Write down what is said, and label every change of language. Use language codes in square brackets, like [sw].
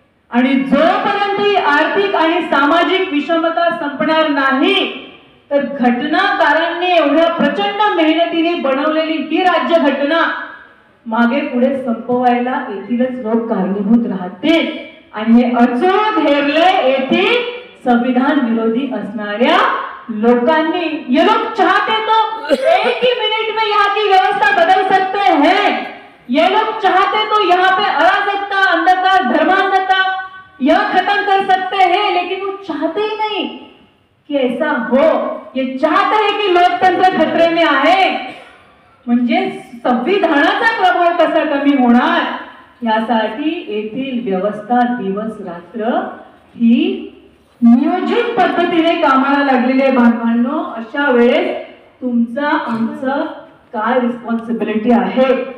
[mr] आणि जोपर्यंत ही आर्थिक आणि सामाजिक विषमता संपणार नाही, तर घटनाकारांनी एवढ्या प्रचंड मेहनतीने बनवलेली ही राज्यघटना मागे पुढे संपवायला येथीलच लोक कारणीभूत राहतील. आणि हे अचूक हेरले येथील संविधान विरोधी असणाऱ्या लोकांनी. [hi] ये लोग चाहते तो एक ही मिनट में यहाँ की व्यवस्था बदल सकते हैं. ये लोग चाहते तो यहाँ पे अराजकता, अंधकार, धर्मांधता यह खत्म कर सकते हैं, लेकिन वो चाहते ही नहीं कि ऐसा हो. ये चाहते हैं की लोकतंत्र खतरे में [mr] आहे. म्हणजे संविधानाचा प्रभाव कसा कमी होणार यासाठी येथील व्यवस्था दिवस रात्र ही नियोजित पद्धतीने कामाला लागलेले. बांधवांनो, अशा वेळेस तुमचा आमचं काय रिस्पॉन्सिबिलिटी आहे.